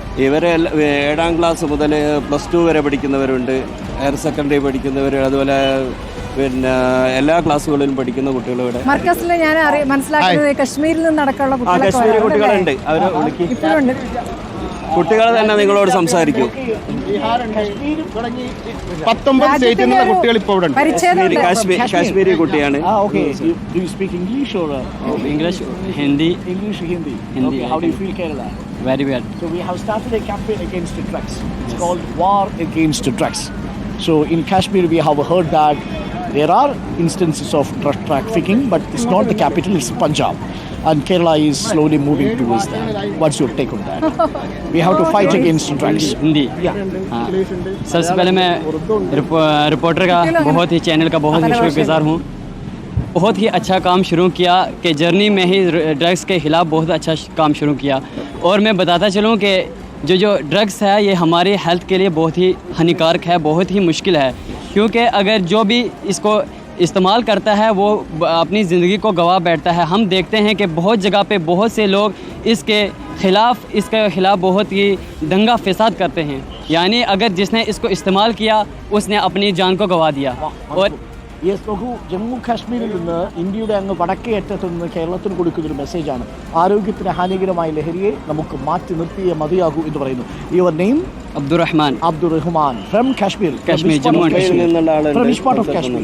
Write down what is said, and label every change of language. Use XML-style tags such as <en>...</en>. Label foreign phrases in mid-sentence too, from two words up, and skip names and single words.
<ml>ഇവരെ 7ാം ക്ലാസ് മുതൽ +2 വരെ പഠിക്കുന്നവരുണ്ട്, ഹയർ സെക്കൻഡറി പഠിക്കുന്നവർ, അതുപോലെ പിന്നെ എല്ലാ ക്ലാസ്സുകളിലും പഠിക്കുന്ന കുട്ടികൾ ഇവിടെ മർക്കസിൽ ഞാൻ മനസ്സിലാക്കുന്നത് കശ്മീരിൽ നിന്ന് അടക്കമുള്ള കുട്ടികളുണ്ട്. അവരെ കുട്ടികൾ തന്നെ നിങ്ങളോട് സംസാരിക്കും. 19 സ്റ്റേറ്റിൽ നിന്നുള്ള കുട്ടികൾ ഇപ്പോൾ ഇവിടെ ഉണ്ട്. കാശ്മീരി കുട്ടിയാണ്.</ml> <en>English, Hindi. How do you feel, Kerala? Very well. So we have started a campaign against drugs. It's called War Against Drugs. So in Kashmir we have heard that there are instances of drug trafficking, but it's not the capital, it's Punjab. And Kerala is slowly moving towards that. What's your take on that? We have to fight against drugs.</en> <hi>हिंदी. सबसे पहले मैं रिपोर्टर का बहुत ही चैनल का बहुत ही शुक्रगुजार हूँ. बहुत ही अच्छा काम शुरू किया कि जर्नी में ही ड्रग्स के ख़िलाफ़ बहुत अच्छा काम शुरू किया. और मैं बताता चलूँ कि जो ड्रग्स है ये हमारी हेल्थ के लिए बहुत ही हानिकारक है, बहुत ही मुश्किल है. क्योंकि अगर जो भी इसको इस्तेमाल करता है वो अपनी ज़िंदगी को गवा बैठता है. हम देखते हैं कि बहुत जगह पे बहुत से लोग इसके ख़िलाफ़ बहुत ही दंगा फसाद करते हैं. यानी अगर जिसने इसको इस्तेमाल किया उसने अपनी जान को गवा दिया. और</hi> <ml>യെസ്, നോക്കൂ, ജമ്മു കാശ്മീരിൽ നിന്ന് ഇന്ത്യയുടെ അങ്ങ് വടക്കേ അറ്റത്ത് നിന്ന് കേരളത്തിന് കൊടുക്കുന്നൊരു മെസ്സേജാണ്. ആരോഗ്യത്തിന് ഹാനികരമായ ലഹരിയെ നമുക്ക് മാറ്റി നിർത്തിയേ മതിയാകൂ എന്ന് പറയുന്നു.</ml> <en>Your name? അബ്ദുറഹ്മാൻ From Kashmir. Jammu and From which part of Kashmir?</en>